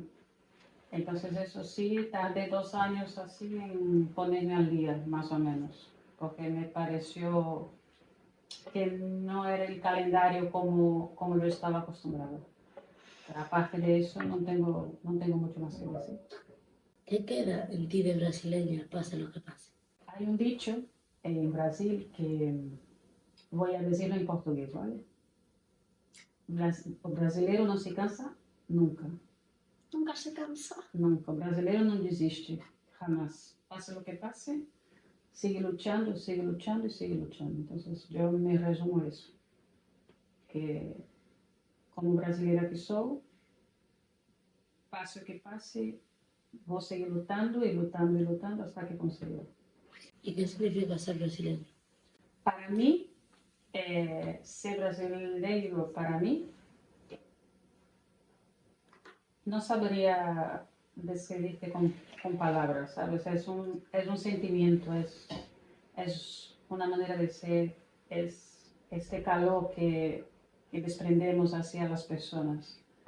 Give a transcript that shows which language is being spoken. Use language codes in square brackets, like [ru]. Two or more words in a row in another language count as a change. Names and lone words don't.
[es] Entonces eso sí, tardé 2 años así en ponerme al día, más o menos, porque me pareció que no era el calendario como yo estaba acostumbrada. Pero aparte de eso, no tengo mucho más que decir. ¿Qué queda en ti de brasileña, pase lo que pase? Hay un dicho en Brasil que voy a decirlo en portugués, ¿vale? [pt] O brasileiro não se cansa nunca. Nunca se cansa. Nunca. O brasileiro não desiste, [es] jamás. Pase lo que pase, sigue luchando y sigue luchando. Entonces yo me resumo eso, que como [pt] brasileira que sou, pase o que pase, vou seguir lutando [es] y lutando y lutando hasta que consiga. ¿Y qué significa ser brasileño? Para mí, ser brasileiro, para mí, no sabría describirte con palabras, ¿sabes? Es un sentimiento, es una manera de ser, es este calor que desprendemos hacia las personas.